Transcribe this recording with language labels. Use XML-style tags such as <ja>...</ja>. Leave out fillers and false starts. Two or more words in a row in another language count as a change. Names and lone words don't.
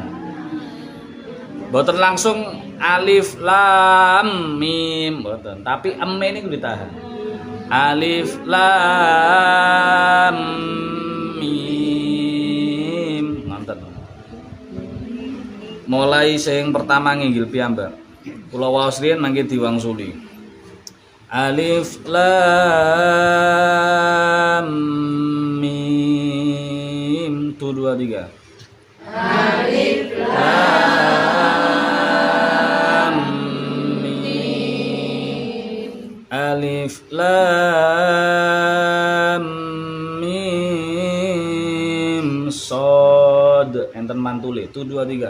<jv>Mboten langsung</jv> <ar>alif lam mim</ar> <jv>mboten, tapi emme niku ditahan.</jv> <ar>Alif lam mim ngoten.</ar> <jv>Mulai sing pertama nginggil piyambak. Kula waos riyen mangke diwangsuli.</jv> <ar>Alif lam mim 1 2 3. Alif lam mim. Alif lam mim sod</ar> <jv>enten mantule</jv> <ar>1 2 3.</ar>